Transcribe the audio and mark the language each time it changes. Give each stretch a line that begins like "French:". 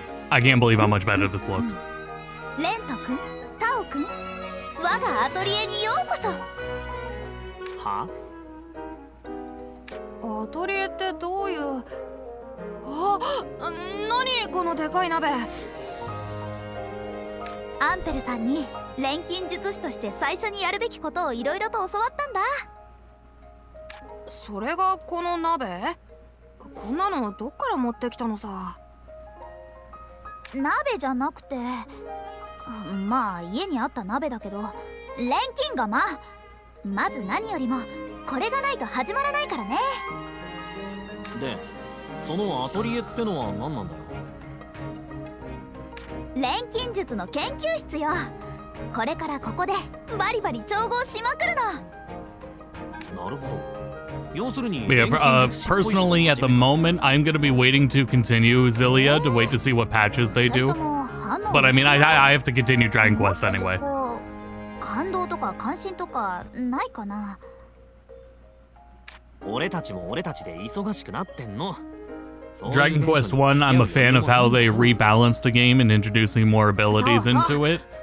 English: I can't believe how much better this looks.
Japanese: レント君、タオ君、我がアトリエにようこそ。は？アトリエってどういう？何このでかい鍋。アンペルさんに錬金術師として最初にやるべきことをいろいろと教わったんだ。それがこの鍋？こんなのどっから持ってきたのさ。鍋じゃなくて、まあ家にあった鍋だけど、錬金釜。まず何よりもこれがないと始まらないからね。で、そのアトリエってのは何なんだろう。錬金術の研究室よ。これからここでバリバリ調合しまくるの。なるほど。
English: Yeah, personally, at the moment, I'm going to be waiting to continue Xillia to wait to see what patches they do. But I mean, I have to continue Dragon Quest anyway.
Japanese: 感動とか関心とかないかな。俺たちも俺たちで忙しくなってんの。
English: Dragon Quest 1, I'm a fan of how they rebalanced the game and introducing more abilities into it.